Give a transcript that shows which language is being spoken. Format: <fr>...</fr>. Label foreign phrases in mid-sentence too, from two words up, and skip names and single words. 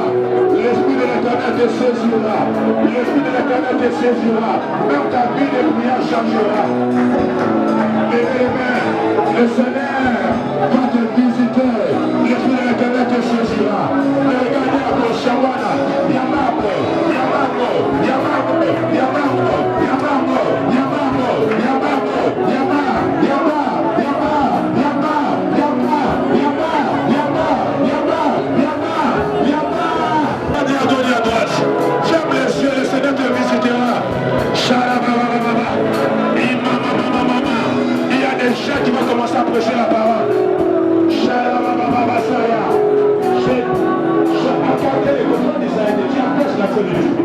<fr>L'Esprit de l'Éternel te saisira. L'Esprit de l'Éternel te saisira. Même ta vie de prière changera. Lève les mains. Le Seigneur va te visiter. L'Esprit de l'Éternel te saisira. Regardez à ton shawana. Yamamo, Yamamo, Yamamo, Yamamo, Yamamo, Yamamo, Yamamo, Yama, Yama, Yama, Yama, Yama, Yama, Yama, Yama, Yama, Yama. Donne à droite. Ferme les yeux, le Seigneur te visitera. Shalababababa. Imamamamama. Il y a des gens qui vont commencer à prêcher la parole. Shalababababa Saya. Apportez les besoins d'Israël. Qui empêche l'action de l'esprit.</fr>